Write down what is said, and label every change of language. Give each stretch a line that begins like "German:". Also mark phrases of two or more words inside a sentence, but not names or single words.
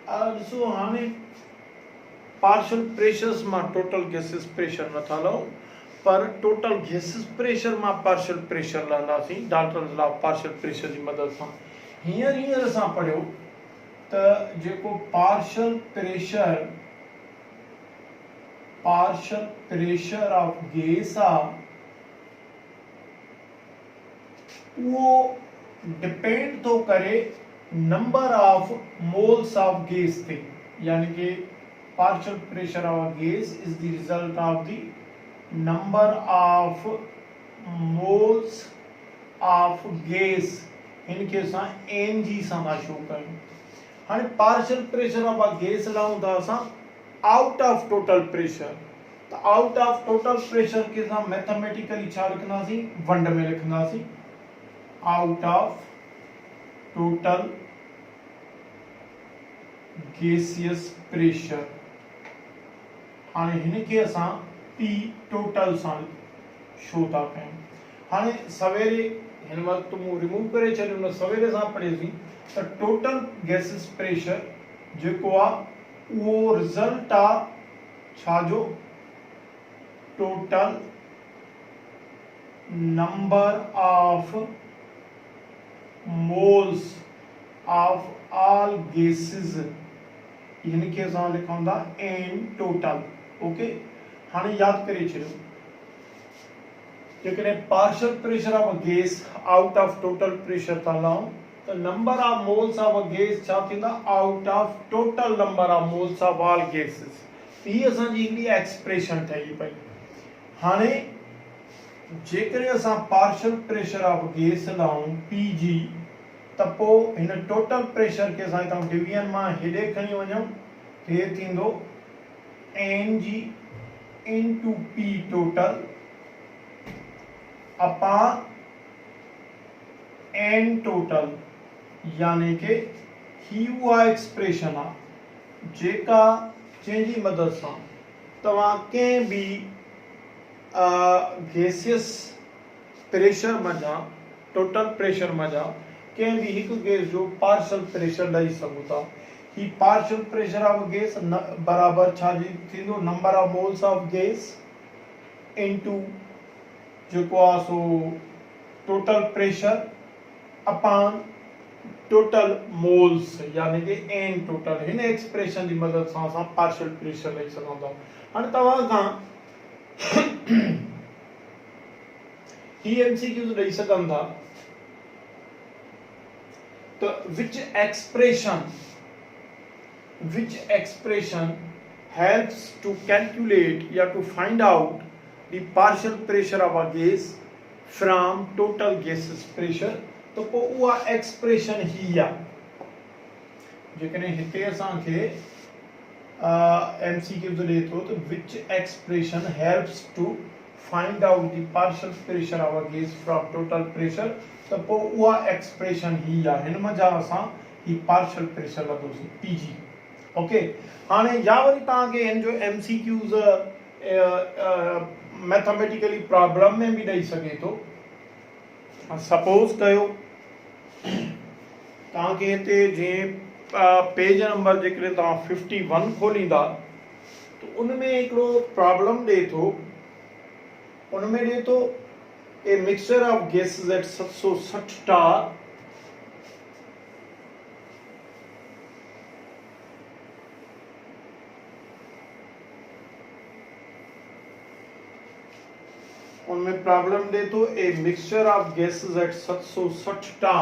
Sindhi: हाणे
English: partial pressures
Sindhi: मां
English: total gaseous pressure
Sindhi: नथा लऊं, पर
English: total gases pressure
Sindhi: में
English: partial pressure
Sindhi: लहंदासीं
English: Dalton's law partial pressure
Sindhi: की मदद से हींअर असां पढ़ियो त जेको
English: partial pressure of gas
Sindhi: वो डिपेंड तो करे
English: number of moles of gas
Sindhi: थे, यानी कि
English: partial pressure of a gas is the result of the number of moles of gas
Sindhi: इनके असां Ng सां था शो कयूं। हाणे
English: partial pressure of a gas
Sindhi: लाऊं था असां
English: out of total pressure,
Sindhi: तो
English: out of total pressure
Sindhi: के असां मैथमेटिकली छा लिखंदासीं, वंड में लिखंदासीं
English: out of total gaseous pressure।
Sindhi: हाणे हिनखे असां P टोटल सां शो था कयूं। हाणे सवेरे हिन वक़्तु मूं रिमूव करे छॾियो, न सवेरे सां पढ़ियोसीं त
English: total gases pressure
Sindhi: जेको आहे उहो रिज़ल्ट आहे छाजो,
English: total number of moles of all gases,
Sindhi: इनके असां लिखूं था
English: N total.
Sindhi: ओके, हाँ याद करे छो जेकॾहिं
English: partial pressure of a gas out of total pressure
Sindhi: था लाऊं तो
English: number of moles of a gas
Sindhi: छा थींदा,
English: out of total number of moles of all gases.
Sindhi: ही असांजी हिकिड़ी एक्सप्रेशन ठही पई। हाणे जेकॾहिं असां
English: partial pressure of gas
Sindhi: लाऊं Pg त पोइ हिन
English: total pressure
Sindhi: के असां हितां डिवीजन मां हेॾे खणी वञूं, हे थींदो
English: Ng into P total upon N total,
Sindhi: यानी कि ही उहा एक्सप्रेशन आहे जेका जंहिंजी मदद सां तव्हां कंहिं बि
English: gaseous pressure
Sindhi: मञा,
English: total pressure
Sindhi: मञा कंहिं बि हिकु गैस जो
English: partial pressure
Sindhi: ॾेई सघो था। ही
English: partial pressure of gas
Sindhi: बराबर छा थींदो,
English: number of moles of gas into
Sindhi: जेको आहे सो
English: total pressure upon total moles,
Sindhi: यानी कि
English: N total.
Sindhi: हिन एक्सप्रेशन की मदद सां असां
English: partial pressure
Sindhi: ॾेई सघूं था। हाणे तव्हां खां ही MCQs ॾेई सघनि था तो
English: which expression helps to calculate या to find out the partial pressure of a gas from total gaseous pressure,
Sindhi: तो पोइ उहा एक्सप्रेशन ही आहे। जेकॾहिं हिते असांखे MCQs ॾे थो त
English: which expression helps to find out the partial pressure of a gas from total pressure,
Sindhi: तो पोइ उहा एक्सप्रेशन ही आहे। हिन मज़ा असां ही
English: partial pressure
Sindhi: वठोसीं Pg। ओके, हाणे या वरी तव्हांखे हिन जो MCQs मैथमेटिकली प्रॉब्लम में भी ॾेई सघे थो। सपोज कयो तव्हांखे हिते जीअं
English: page number
Sindhi: जेकॾहिं तव्हां 51 खोलींदा तो उनमें हिकिड़ो प्रॉब्लम ॾे थो, उनमें ॾे थो
English: a mixture of gases at 760 tar
Sindhi: उनमें प्रॉब्लम दे तो
English: a mixture of gases at 760 tar।